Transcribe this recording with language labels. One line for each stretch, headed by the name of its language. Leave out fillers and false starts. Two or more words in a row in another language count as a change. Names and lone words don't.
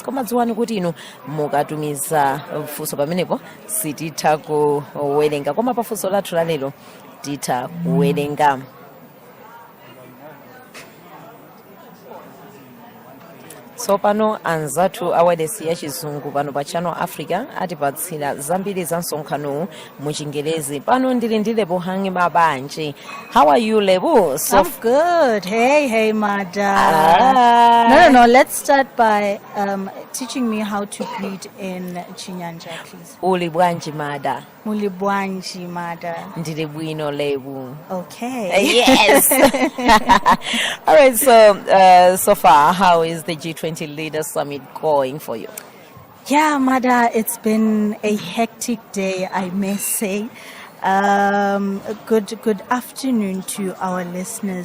Nyanja: Koma dziwani kuti inu mukatumiza funso pamenepo sititha kuwerenga, koma pa funso lathu la lero titha kuwerenga. So pano anzathu awedesi ya chizungu pano pa Channel Africa atipatsira zambiri za msonkhano mu Chingerezi. Pano ndili ndi Lebo Hangi Mabanji.
English: How are you, Lebo? I'm good. Hey, Mada. No. Let's start by teaching me how to greet in Chinyanja, please.
Nyanja: Uli bwanji Mada? Muli bwanji Mada. Ndili bwino Lebo.
English: Okay. Yes. All right. So far, how is the G20 Leaders Summit going for you? Yeah, Mada, it's been a hectic day, I may say. Good afternoon to our listeners.